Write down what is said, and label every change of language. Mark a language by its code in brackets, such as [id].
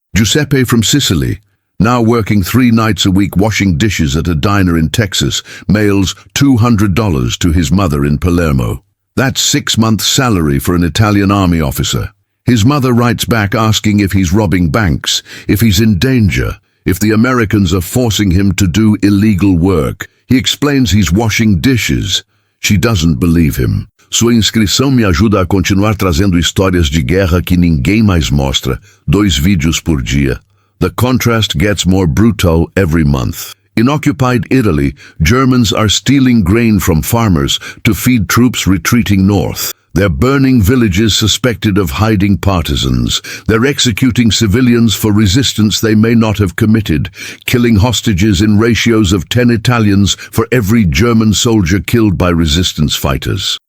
[en] Giuseppe from Sicily, now working 3 nights a week washing dishes at a diner in Texas, mails $200 to his mother in Palermo. That's 6 months' salary for an Italian army officer. His mother writes back asking if he's robbing banks, if he's in danger, if the Americans are forcing him to do illegal work. He explains he's washing dishes. She doesn't believe him. [pt] Sua inscrição me ajuda a continuar trazendo histórias de guerra que ninguém mais mostra. 2 vídeos por dia. [en] The contrast gets more brutal every month. In occupied Italy, Germans are stealing grain from farmers to feed troops retreating north. They're burning villages suspected of hiding partisans. They're executing civilians for resistance they may not have committed, killing hostages in ratios of 10 Italians for every German soldier killed by resistance fighters.